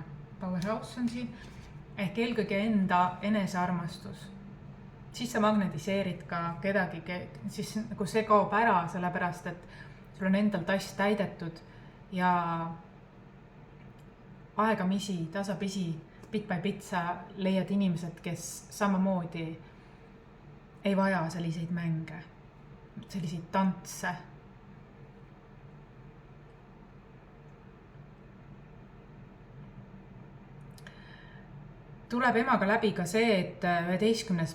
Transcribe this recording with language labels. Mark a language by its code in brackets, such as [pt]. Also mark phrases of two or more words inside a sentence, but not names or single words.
[et] Powerhouse on siin. Ehk eelkõige enda enesearmastus. Siis sa magnetiseerid ka kedagi, siis nagu see kaob ära, sellepärast, et sul on endal tass täidetud ja aegamisi, tasapisi, [en] bit by bit [et] sa leiad inimesed, kes samamoodi ei vaja selliseid mänge, selliseid tantse. Tuleb emaga läbi ka see, et 11.